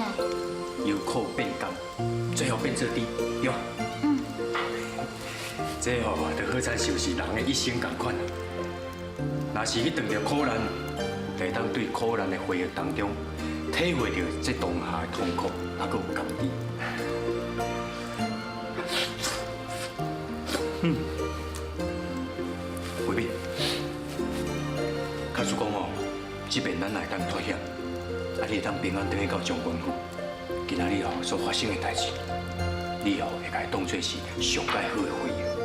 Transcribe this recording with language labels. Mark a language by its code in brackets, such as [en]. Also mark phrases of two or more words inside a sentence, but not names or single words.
[nan] 由苦变甘，最后变做甜，对吧？这吼，就好惨就是人的一生同款。若是去遇到苦难，就会当对苦难的回忆当中，体会到这当下的痛苦，还佫有甘甜。慧敏，假使讲吼，即便咱来当脱险，你会当平安回去到将军府。今仔日吼所发生的代志，你吼会甲伊当作是上介好的回忆。